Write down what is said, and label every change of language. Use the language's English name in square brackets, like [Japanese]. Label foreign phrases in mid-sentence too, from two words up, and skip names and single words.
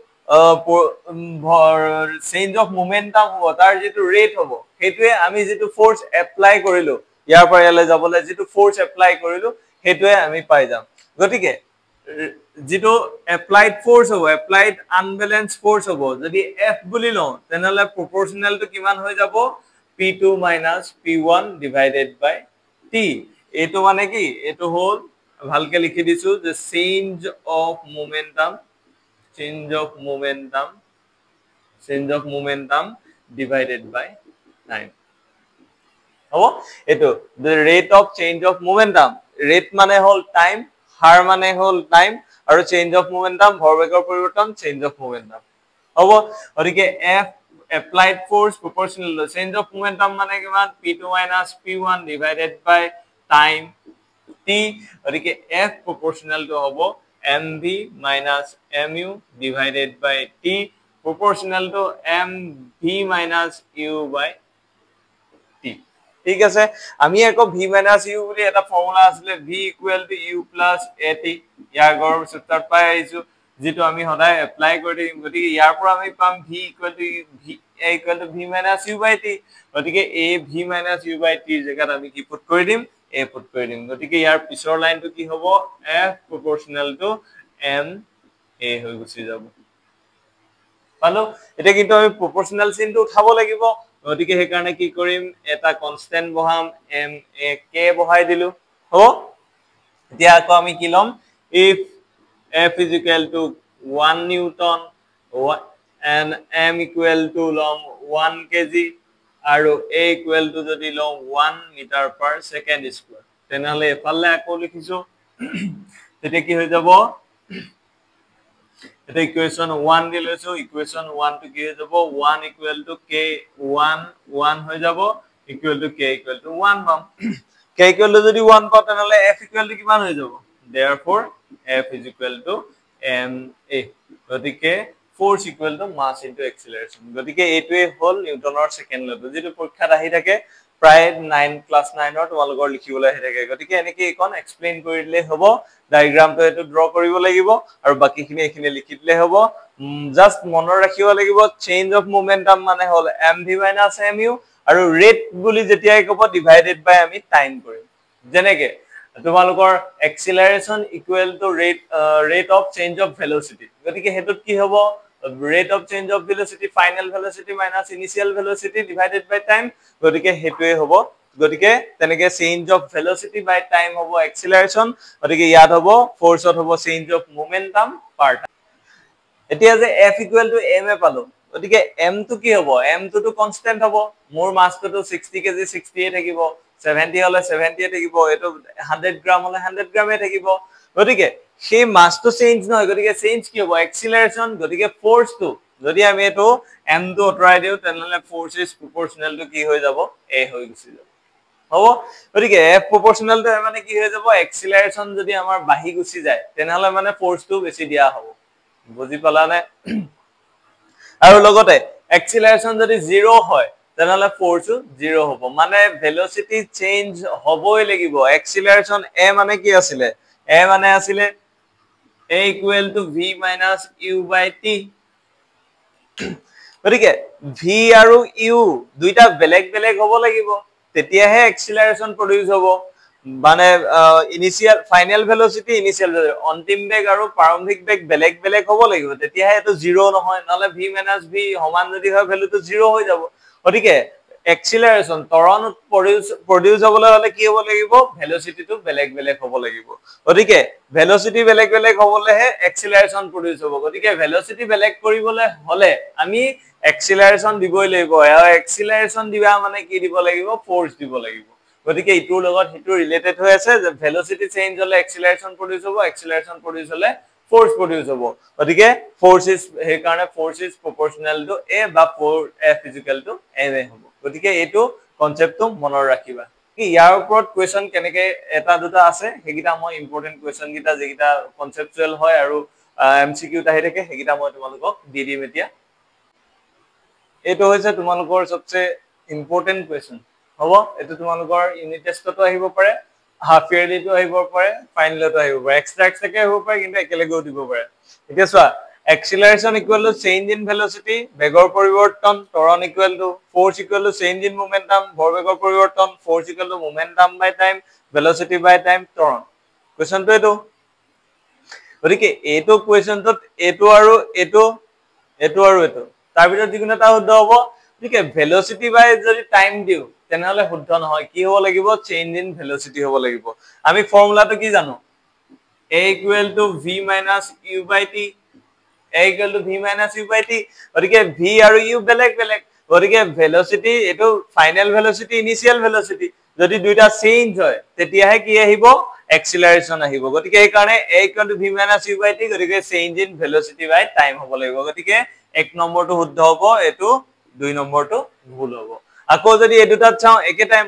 [English] change of momentum [Assamese] হ'ব তাৰ যেটো ৰেট হ'ব হেতুৱে আমি যেটো [English] force apply [Assamese] কৰিলো ইয়াৰ পৰা ইয়ালে যাবলৈ যেটো [English] force apply [Assamese] কৰিলো হেতুৱে আমি পাই যাম গতিকে যেটো [English] applied force [Assamese] হ'ব [English] applied unbalance force [Assamese] হ'ব যদি f বুলি লও তেনেহলে [English] proportional to [Assamese] কিমান হৈ যাব p2 p1 [English] divided by [Assamese] t এটো মানে কি এটো হল ভালকে লিখি দিছো যে [English] change of momentum divided by time [Assamese] হ'ব এটো [English] the rate of change of momentum rate [Assamese] মানে হল [English] টাইম [Assamese] হার মানে হল [English] টাইম আৰু change of মোমেন্টাম [Assamese] ভৰবেগৰ পৰিৱৰ্তন [English] change of momentum [Assamese] হ'ব গতিকে [English] f applied force proportional to change of momentum মানে [Assamese] কিমান [English] p2 p1 divided by time t [Assamese] গতিকে [English] f proportional to [Assamese] হ'ব [English] mv mu divided by t proportional to mv u by t [Assamese] ঠিক আছে আমি একো [English] v u [Assamese] বুলি এটা ফর্মুলা আছিল [English] v u + at [Assamese] ইয়াৰ গৰ সূত্ৰত পাই আইছো যেটো আমি সদায় এপ্লাই কৰি দিম গতিকে ইয়াৰ পৰা আমি পাম v [English] u by t [Assamese] গতিকে [English] a v u by t [Assamese] জায়গাত আমি কি পুট কৰি দিম a পুট কৰি দিম গতিকে ইয়াৰ পিছৰ লাইনটো কি হ'ব [English] f proportional to m a [Assamese] হৈ গুছি যাব পালো এটা কিন্তু আমি proportional চিনটো উঠাব লাগিব গতিকে হে কাৰণে কি কৰিম এটা কনস্ট্যান্ট বহাম [English] m a k [Assamese] বহাই দিলু হ'ব এতিয়া আকৌ আমি কি লম [English] if f is equal to [Assamese] 1 newton and m equal to লম 1 kg আৰু [English] a equal to [Assamese] যদি লম [English] 1 meter per second square [Assamese] তেনেহলে এফালে আকৌ লিখিছো তেতিয়া কি হৈ যাব এটা ইকুয়েশন 1 দিলৈছো ইকুয়েশন 1 টু কি হৈ যাব [English] 1 equal to k 1 [Assamese] হৈ যাব [English] equal to k equal to 1 [Assamese] পাম [English] k equal to [Assamese] যদি 1 পাও তেনেহলে [English] f equal to [Assamese] কিমান হৈ যাব [English] therefore f is equal to ma [Assamese] গতিকে [English] force equal to mass into acceleration [Assamese] গতিকে এইটোৱে হল নিউটনৰ [English] second law [Assamese] যেটো পৰীক্ষাত আহি থাকে প্ৰায় 9 ক্লাস 9 ৰ তোমালোকৰ লিখিবলৈ আহি থাকে গতিকে এনেকৈ একন এক্সপ্লেইন কৰিলে হ'ব ডায়াগ্ৰামটো এটো ড্ৰ কৰিব লাগিব আৰু বাকিখিনি এখিনি লিখি দিলে হ'ব জাস্ট মনৰ ৰাখিব লাগিব [English] change of momentum [Assamese] মানে হল [English] mv mu [Assamese] আৰু ৰেট বুলি যেতিয়াই ক'ব [English] divided by [Assamese] আমি টাইম কৰিম যেনেকে তোমালোকৰ [English] acceleration equal to rate of change of velocity [Assamese] গতিকে হেতুত কি হ'ব [English] rate of change of velocity final velocity minus initial velocity divided by time [Assamese] গতিকে হেতুৱে হ'ব গতিকে তেনেকে [English] change of velocity by time হ'ব acceleration [Assamese] গতিকে ইয়াত হ'ব ফোর্সত হ'ব [English] change of momentum per [Assamese] এতিয়া যে [English] f equal to [Assamese] ma পালো গতিকে m টু কি হ'ব m টু কনস্ট্যান্ট হ'ব মোৰ মাসটো 60 কেজি 60 এ থাকিব 70 হলে 70 এ থাকিব এটো 100 গ্রাম হলে 100 গ্রামে থাকিব গতিকে সেই মাসটো চেঞ্জ নহয় গতিকে চেঞ্জ কি হ'ব অ্যাক্সিলারেশন গতিকে ফোর্স টু যদি আমি এটো m টু অতৰাই দিও তেনেহলে [English] force is proportional to [Assamese] কি হৈ যাব a হৈ গুছি যাব হ'ব গতিকে [English] f proportional to [Assamese] মানে কি হৈ যাব acceleration যদি আমাৰ বাহি গুছি যায় তেনেহলে মানে ফোর্স টো বেছি দিয়া হ'ব বুজি পালা নে আৰু লগতে acceleration যদি 0 হয় তেনেহলে ফোর্সও 0 হ'ব মানে [English] velocity change [Assamese] হ'বই লাগিব acceleration a মানে কি আছিল a মানে আছিল [English] a equal to v minus u by t [Assamese] গতিকে v আৰু u দুইটা বেলেগ বেলেগ হ'ব লাগিব তেতিয়াহে [English] acceleration produce [Assamese] হ'ব মানে [English] initial final velocity initial [Assamese] অন্তিম বেগ আৰু প্ৰাৰম্ভিক বেগ বেলেগ বেলেগ হ'ব লাগিব তেতিয়াহে এটো 0 নহয় নহলে [English] v v [Assamese] সমান যদি হয় ভ্যালুটো 0 হৈ যাব গতিকে acceleration ত্বৰণ produce হ'বলৈ হলে কি হ'ব লাগিব ভেলোসিটিটো বেলেগ বেলেগ হ'ব লাগিব গতিকে ভেলোসিটি বেলেগ বেলেগ হ'বলেহে [English] acceleration produce [Assamese] হ'ব গতিকে ভেলোসিটি বেলেগ কৰিবলৈ হলে আমি acceleration দিবই লাগিব আৰু acceleration দিবা মানে কি দিব লাগিব ফোর্স দিব লাগিব গতিকে ইটোৰ লগত হিটো ৰিলেটেড হৈ আছে যে ভেলোসিটি চেঞ্জ হলে [English] acceleration produce [Assamese] হ'ব [English] acceleration produce [Assamese] হলে [English] force produce [Assamese] হ'ব গতিকে [English] force is [Assamese] হে কাৰণে [English] force is proportional to a [Assamese] বা [English] f = a [Assamese] হ'ব গতিকে এটো কনসেপ্টটো মনৰ ৰাখিবা কি ইয়াৰ ওপৰত কোৱেশ্চন কেনেকে এটা দুটা আছে হেগিটা মই [English] important question [Assamese] গিটা যেগিটা কনসেপচুৱেল হয় আৰু এমসিকিউ আহি থাকে হেগিটা মই তোমালোকক দি দিম এতিয়া এটো হৈছে তোমালোকৰ সবচে [English] important question [Assamese] হ'ব এটো তোমালোকৰ ইউনিট টেষ্টতো আহিব পাৰে হাফ ইয়াৰলিটো আহিব পাৰে ফাইনালতো আহিব পাৰে এক্সট্ৰা এক্সট্ৰাকে আহিব পাৰে কিন্তু একেলগেও দিব পাৰে এতিয়া চোৱা [English] acceleration equal to change in velocity [Assamese] বেগৰ পৰিৱৰ্তন ত্বৰণ [English] equal to force equal to change in momentum [Assamese] ভৰবেগৰ পৰিৱৰ্তন [English] force equal to momentum by time [Assamese] velocity by time ত্বৰণ কোৱেশ্চনটো এটো গতিকে এটো কোৱেশ্চনটোত এটো আৰু এটো এটো আৰু এটো তাৰ ভিতৰত যিকোনো এটা শুদ্ধ হ'ব ঠিক আছে ভেলোসিটি বাই যদি টাইম দিও তেনেহলে শুদ্ধ নহয় কি হ'ব লাগিব [English] change in velocity [Assamese] হ'ব লাগিব আমি ফৰ্মুলাটো কি জানো [English] a equal to v minus u by t a equal to v minus u by t [Assamese] গতিকে v আৰু u বেলেগ বেলেগ গতিকে ভেলোসিটি এটো [English] final velocity initial velocity [Assamese] যদি দুইটা চেঞ্জ হয় তেতিয়াহে কি আহিব acceleration আহিব গতিকে এই কাৰণে [English] a equal to v minus u by t [Assamese] গতিকে [English] change in velocity by time [Assamese] হ'ব লাগিব গতিকে এক নম্বৰটো শুদ্ধ হ'ব এটো দুই নম্বৰটো ভুল হ'ব আকৌ যদি এই দুটাত চাও একে টাইম